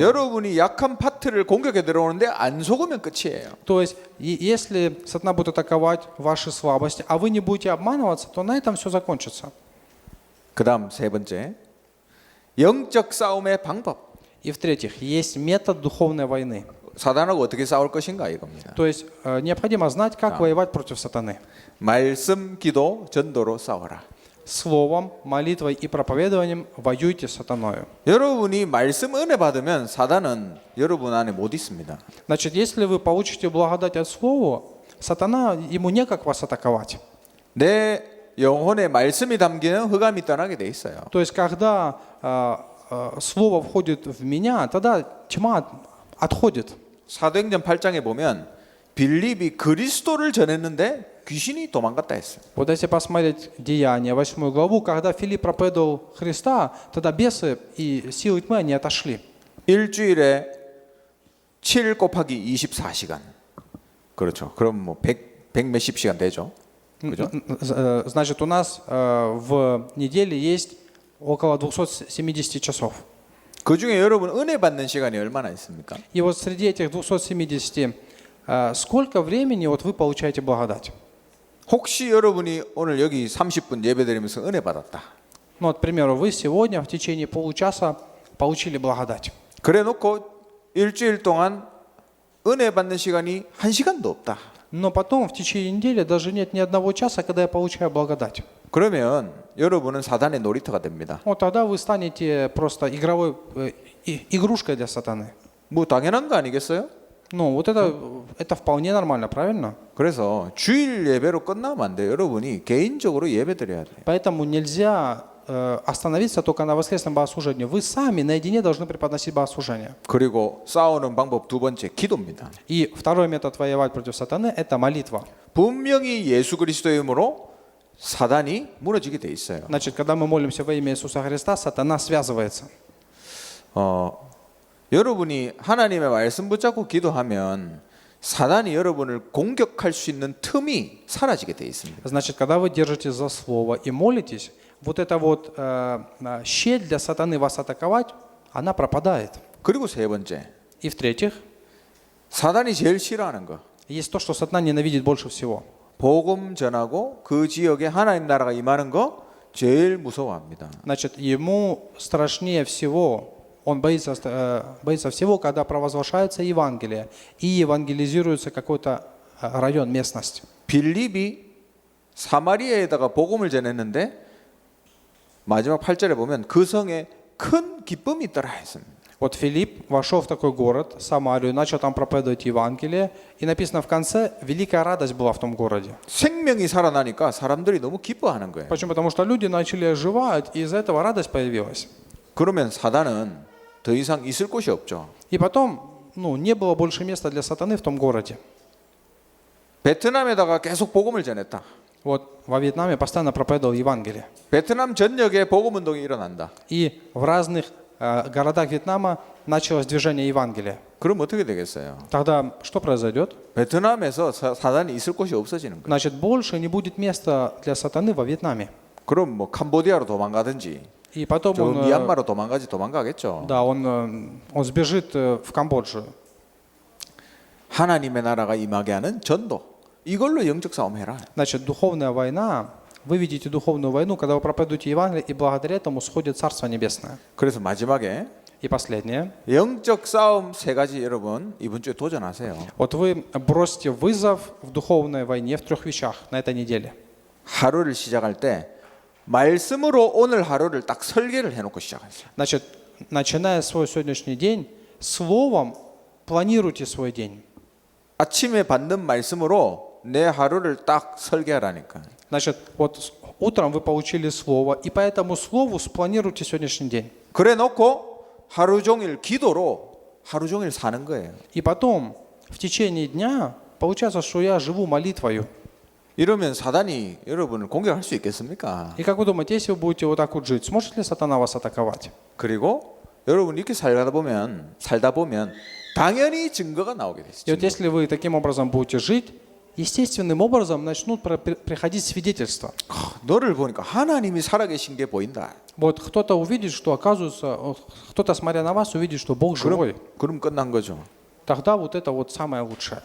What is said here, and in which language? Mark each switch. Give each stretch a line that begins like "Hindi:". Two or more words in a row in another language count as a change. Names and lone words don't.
Korean: 여러분이 약한 파트를 공격해 들어오는데 안 속으면 끝이에요.
Russian: То есть, если сатана будет атаковать ваши слабости, а вы не будете обманываться, то на этом все закончится.
Korean: 그다음 세 번째. 영적 싸움의 방법.
Russian: И в-третьих, есть метод духовной войны.
Korean: 사단하고 어떻게 싸울 것인가 이겁니다.
Russian: То есть, необходимо знать, как воевать против сатаны.
Korean: 말씀, 기도, 전도로 싸워라.
Russian: Словом, молитвой и проповедованием воюйте с сатаною.
Korean: 여러분이 말씀 은혜 받으면 사단은 여러분 안에 못 있습니다.
Russian: Значит, если вы получите благодать от Слова, сатана, ему некак вас атаковать.
Korean: 내 영혼에 말씀이 담기는 흑암이 떠나게 돼 있어요.
Russian: То есть, когда Слово входит в меня, тогда тьма отходит.
Korean: 사도행전 8장에 보면 빌립이 그리스도를 전했는데 귀신이 도망갔다 했어요.
Russian: Вот если посмотреть Деяния, 8 главу, когда Филипп проповедовал Христа, тогда бесы и силы тьмы, они отошли.
Korean: 일주일에 7 곱하기 24시간. 그렇죠. 그럼 뭐 100 몇십 시간 되죠. 그죠?
Russian: Значит, у нас в неделе есть около 270 часов.
Korean: 그 중에 여러분 은혜 받는 시간이 얼마나 있습니까?
Russian: И вот среди этих 270, сколько времени вот вы получаете благодать?
Korean: 혹시 여러분이 오늘 여기 30분 예배드리면서 은혜 받았다.
Russian: Ну, вот, к примеру, вы сегодня в течение получаса получили благодать.
Korean: 그래 놓고 일주일 동안 은혜 받는 시간이 1시간도 없다.
Russian: Но потом в течение недели даже нет ни одного часа, когда я получаю благодать.
Korean: 그러면 여러분은 사단의 놀이터가 됩니다.
Russian: Вот тогда вы станете просто игровой игрушкой для сатаны.
Korean: 뭐 당연한 거 아니겠어요?
Russian: Ну, вот это вполне нормально, правильно?
Korean: 그래서 주일 예배로 끝나면 안 돼요. 여러분이 개인적으로 예배드려야 돼요.
Russian: Поэтому нельзя остановиться только на воскресном богослужении. Вы сами наедине должны преподносить богослужение.
Korean: 그리고 싸우는 방법 두 번째, 기도입니다.
Russian: И второй метод воевать против сатаны – это молитва.
Korean: 분명히 예수 그리스도의 이름으로 사단이 무너지게 돼 있어요.
Russian: Значит, когда мы молимся во имя Иисуса Христа, сатана связывается.
Korean: 여러분이 하나님의 말씀 붙잡고 기도하면 사단이 여러분을 공격할 수 있는 틈이 사라지게 돼 있습니다.
Russian: Значит, когда вы держитесь за слово и молитесь, вот эта вот щель для сатаны вас атаковать, она пропадает.
Korean: 그리고 세 번째,
Russian: И в-третьих,
Korean: 사단이 제일 싫어하는 거.
Russian: есть то, что сатана ненавидит больше всего.
Korean: 복음 전하고 그 지역에 하나님 나라가 임하는 거 제일 무서워합니다.
Russian: Значит, ему страшнее всего, он боится всего, когда провозглашается Евангелие и евангелизируется какой-то район, местность.
Korean: 빌립이 사마리아에다가 복음을 전했는데 마지막 8절에 보면 그 성에 큰 기쁨이 있더라 했습니다.
Russian: Вот Филипп вошел в такой город, Самарию, начал там проповедовать Евангелие, и написано в конце, великая радость была в том городе.
Korean: 생명이 살아나니까 사람들이 너무 기뻐하는 거예요.
Russian: Почему? Потому что люди начали оживать, и из-за этого радость появилась.
Korean: 그러면 사단은 더 이상 있을 곳이 없죠.
Russian: И потом, не было больше места для сатаны в том городе.
Korean: 베트남에다가 계속 복음을 전했다.
Russian: Вот во Вьетнаме постоянно проповедовал Евангелие.
Korean: 베트남 전역에 복음 운동이 일어난다.
Russian: И в разных городах Вьетнама началось движение Евангелия.
Korean: 그럼 어떻게 되겠어요?
Russian: Тогда что произойдет?
Korean: 베트남에서 사단이 있을 곳이 없어지는 거예요.
Russian: Значит, больше не будет места для сатаны во Вьетнаме.
Korean: 그럼 뭐 캄보디아로 도망가든지
Russian: И потом 저 он,
Korean: 미얀마로 도망가겠죠.
Russian: да, он сбежит в Камбоджу.
Korean: 하나님의 나라가 임하게 하는 전도. 이걸로 영적 싸움 해라.
Russian: Значит, духовная война, вы видите духовную войну, когда вы проповедуете Евангелие, и благодаря этому сходит Царство Небесное.
Korean: 그래서 마지막에
Russian: И последнее.
Korean: 영적 싸움 세 가지 여러분 이번 주에 도전하세요.
Russian: Вот вы бросите вызов в духовной войне в 3 вещах на этой неделе.
Korean: 하루를 시작할 때 말씀으로 오늘 하루를 딱 설계를 해놓고 시작하세요.
Russian: Значит, начиная свой сегодняшний день, словом планируйте свой день.
Korean: 아침에 받는 말씀으로 내 하루를 딱 설계하라니까.
Russian: Значит, вот утром вы получили слово, и по этому слову спланируйте сегодняшний день.
Korean: 그래 놓고 하루 종일 기도로 하루 종일 사는 거예요.
Russian: И потом, в течение дня, получается, что я живу молитвою.
Korean: 이러면 사단이 여러분을 공격할 수 있겠습니까?
Russian: И как вы думаете, если вы будете вот так вот жить, сможет ли сатана вас атаковать?
Korean: 그리고 여러분 이렇게 살다 보면 당연히 증거가 나오게 되죠.
Russian: И вот если вы таким образом будете жить, естественным образом начнут приходить свидетельства.
Korean: 너를 보니까 하나님이 살아계신 게 보인다.
Russian: Вот кто-то увидит, что оказывается, кто-то, смотря на вас, увидит, что Бог живой.
Korean: 그럼 끝난 거죠.
Russian: Тогда вот это вот самое лучшее.